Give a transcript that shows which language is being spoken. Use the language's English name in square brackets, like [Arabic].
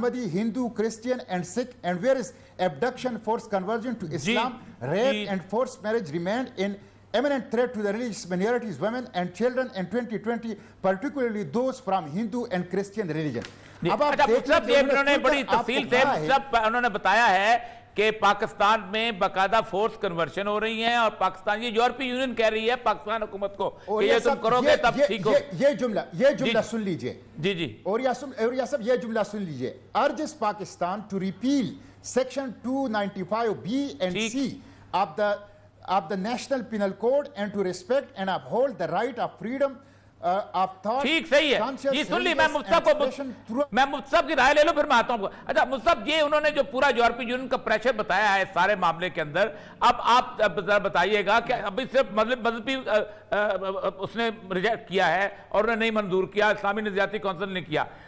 [English] Hindu, Christian and Sikh, and whereas abduction, forced conversion to Islam, rape and forced marriage remained in imminent threat to the religious minorities, women and children in 2020, particularly those from Hindu and Christian religion. [Urdu] اب انہوں نے بڑی تفصیل سے انہوں نے بتایا ہے کہ پاکستان میں باقاعدہ فورس کنورشن ہو رہی ہیں, اور پاکستان, یہ یورپی یونین کہہ رہی ہے پاکستان حکومت کو کہ یہ تم کرو گے تب ٹھیک ہو. یہ جملہ سن لیجئے. جی جی. اور یہ سب یہ جملہ سن لیجئے. [English] urges Pakistan to repeal section 295B and C of the National Penal Code and to respect and uphold the right of freedom of thought. [Urdu] ٹھیک صحیح ہے, یہ سن لی. میں مفتی صاحب کی رائے لے لو پھر میں آتا ہوں. اچھا مفتی صاحب, یہ انہوں نے جو پورا یورپی یونین کا پریشر بتایا ہے سارے معاملے کے اندر, اب آپ ذرا بتائیے گا کہ ابھی صرف مذہبی اس نے ریجیکٹ کیا ہے اور انہوں نے نہیں منظور کیا, اسلامی نظریاتی کونسل نے کیا.